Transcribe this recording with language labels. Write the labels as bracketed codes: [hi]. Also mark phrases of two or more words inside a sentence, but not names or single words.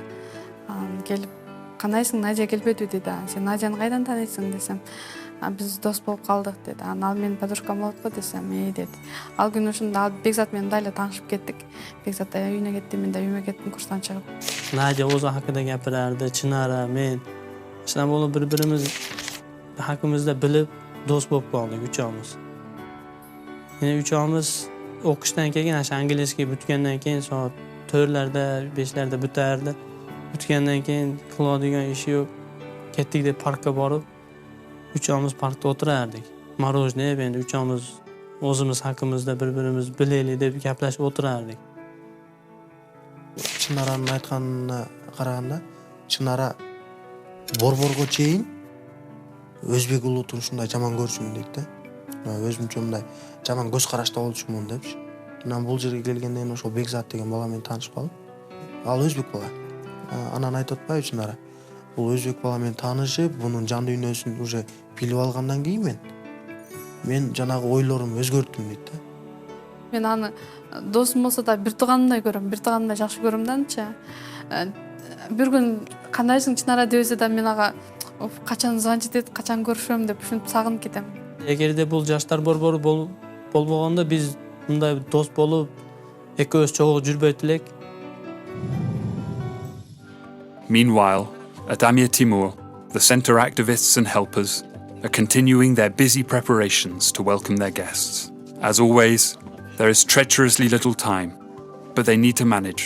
[ky] Анан келип, "Кандайсың, Надя келбедиби?" деди. "Сен Надяны кайдан тааныйсың?" десем, "Биз дос болуп калдык" деди. Анан ал менин подружкам болот го десем, деди. Ал күнү ушунда Бекзат менен дайла таанышып кеттик. Бекзат да үйүнө кетти, мен да үйүмө кеттим курстан чыгып. [uz] Надя o'zi haqida gapirardi, Chinara, men. Shundan bo'lib bir-birimiz haqimizda bilib, do'st bo'lib qoldik uchamiz. Yine uchamiz o'qishdan keyin, o'sha angliyskiy bitgandan keyin soat 4larda, 5larda bitardi. Bitgandan keyin qiladigan ishi yo'q. Ketdik deb parkka borib, uchamiz parkda o'tirardik. Marojniy yeb, endi uchamiz o'zimiz haqimizda bir-birimiz bilaylik deb gaplashib o'tirardik. Chinaraning aytganini qaraganda, [ky] Chinara borborgo чейин өзбек улутун ушундай жаман көрчүмүн дейт да. Өзүмчө мындай жаман көз карашта болчумун депчи. Анан бул жерге келгенден кийин ошол Бекзат деген бала менен таанышып калдым. Ал өзбек бала. Анан айтып атпайбы Чынара? Бул өзбек бала менен таанышып, бунун жан дүйнөсүн уже билип алгандан кийин мен жанагы ойлорумду өзгөрттүм дейт да. Мен аны досум болсо да бир тууганымдай көрөм, бир тууганымдай жакшы көрөм да анча. Бир күн кандайсың Чынара десе да мен ага качан звончит этип, качан көрүшөм деп ушинтип сагынып кетем. Эгерде бул жаштар борбору болбогондо биз мындай дос болуп экөөбүз чогуу жүрбөйт элек. [en] Meanwhile, at Amir Timur, the centre activists and helpers are continuing their busy preparations to welcome their guests. As always, there is treacherously little time, but they need to manage.